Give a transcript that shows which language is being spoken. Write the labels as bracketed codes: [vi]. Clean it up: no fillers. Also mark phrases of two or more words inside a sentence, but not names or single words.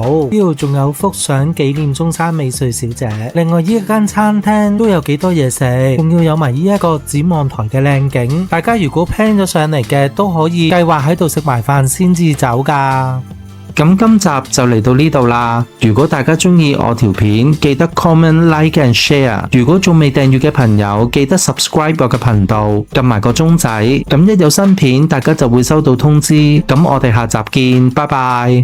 [yue] 呢度仲有幅相紀念中山美穗小姐。另外呢一間餐廳都有幾多嘢食，仲要有埋呢一個展望台嘅靚景。大家如果 plan 咗上嚟嘅，都可以計劃喺度食埋飯先至走㗎。咁今集就嚟到呢度啦。如果大家中意我條片，記得 [en] comment、like and share。 [yue] 如果仲未訂閱嘅朋友，記得 subscribe 我嘅頻道，撳埋個鐘仔。咁一有新片，大家就會收到通知。咁我哋下集見，拜拜。